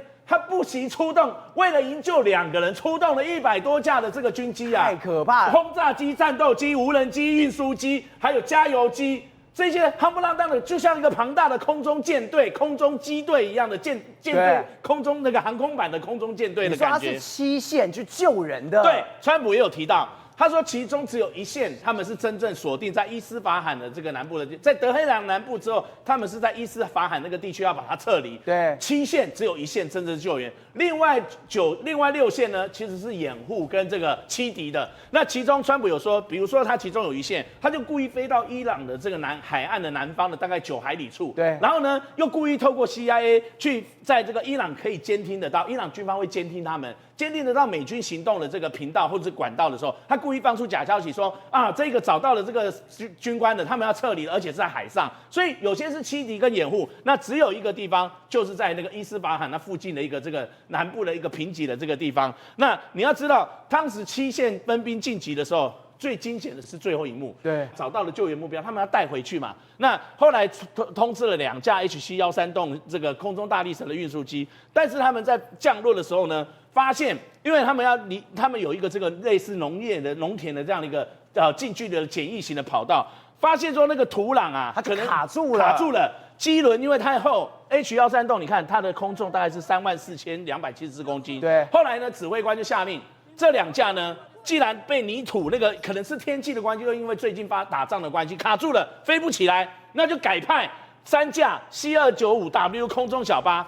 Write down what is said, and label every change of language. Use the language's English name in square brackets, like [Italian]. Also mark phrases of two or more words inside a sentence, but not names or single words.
[Chinese] 他不惜出動，為了營救2個人，出動了100多架的這個軍機啊，太可怕了！轟炸機、戰鬥機、無人機、運輸機，還有加油機，這些夯不啷當的，就像一個龐大的空中艦隊、空中機隊一樣的艦隊，空中那個航空版的空中艦隊的感覺。你說他是7線去救人的？對，川普也有提到。他說其中只有一線他們是真正鎖定在伊斯法罕的这個南部的，在德黑蘭南部之後，他們是在伊斯法罕那個地區要把它撤離。對，7線只有1線真正救援，另外6線呢其實是掩護跟這個欺敵的。那其中川普有說，比如說他其中有1線，他就故意飛到伊朗的這個海岸的南方的大概9海里處，對，然後呢又故意透過 CIA 去在這個伊朗可以監聽得到，伊朗軍方會監聽他們。監聽得到美軍行動的這個頻道或者是管道的時候，他故意放出假消息說啊，這個找到了這個軍官的，他們要撤離了，而且是在海上，所以有些是欺敵跟掩護。那只有一個地方，就是在那個伊斯法罕那附近的一個這個南部的一個貧瘠的這個地方。那你要知道，當時7線分兵進擊的時候，最驚險的是最後一幕，對，找到了救援目標，他們要帶回去嘛。那後來通知了2架 HC-136這個空中大力神的運輸機，但是他們在降落的時候呢，發現，因為他們有一個這個類似農田的這樣的一個近距離的簡易型的跑道，發現說那個土壤啊，它可能卡住了，機輪因為太厚 ，H-136你看它的空重大概是34,274公斤，对，後來呢，指揮官就下令這2架呢，既然被泥土那個可能是天氣的關係，又因為最近打仗的關係卡住了，飛不起來，那就改派3架 C-295W 空中小巴。